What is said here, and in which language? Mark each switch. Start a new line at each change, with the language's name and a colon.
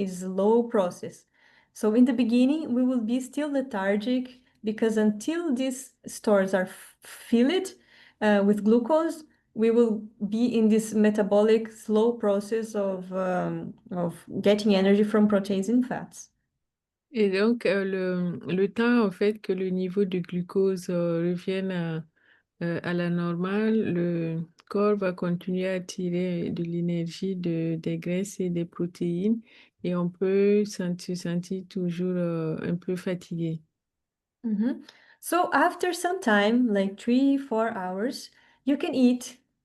English: It's a slow process. So in the beginning, we will be still lethargic because until these stores are filled with glucose, we will be in this metabolic slow process of getting energy from proteins and fats.
French: Et donc, le temps, en fait, que le niveau de glucose revienne à la normale, le corps va continuer à tirer de l'énergie des graisses et des protéines et on peut se sentir toujours un peu fatigué.
English: So after some time, like 3-4 hours, you can eat.